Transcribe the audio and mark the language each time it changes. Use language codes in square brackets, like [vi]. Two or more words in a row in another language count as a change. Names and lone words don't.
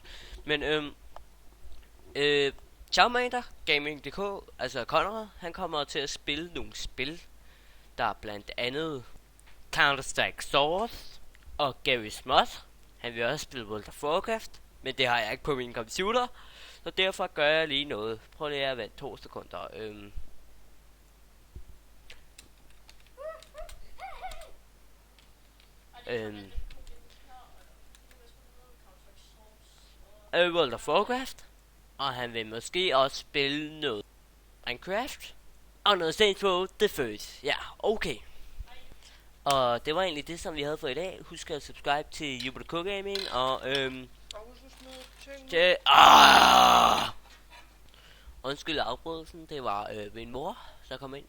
[da] Men Charmander Gaming.dk, altså Conrad, han kommer til at spille nogle spil. Der er blandt andet Counter-Strike Source og Gary Smoth. Han vil også spille World of Warcraft, men det har jeg ikke på min computer, så derfor gør jeg lige noget. Prøv lige at vente 2 sekunder. World of Warcraft, og han vil måske også spille noget Minecraft og noget Saints Row The First. Ja, okay. Og det var egentlig det, som vi havde for i dag. Husk at subscribe til YouTube.dk Gaming, og undskyld afbrydelsen, det var min mor, der kom ind.